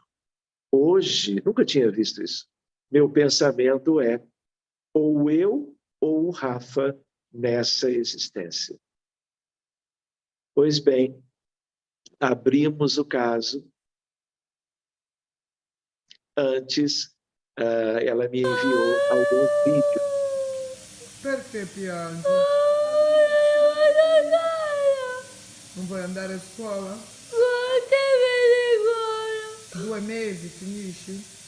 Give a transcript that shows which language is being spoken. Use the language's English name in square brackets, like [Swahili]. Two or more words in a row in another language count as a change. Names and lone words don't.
[Portuguese] Hoje, nunca tinha visto isso. Meu pensamento é ou eu ou o Rafa nessa existência. Pois bem, abrimos o caso. Antes, ela me enviou alguns vídeos. [Italian] Perché piangi? Non vuoi andare a scuola? 2 mesi finisci?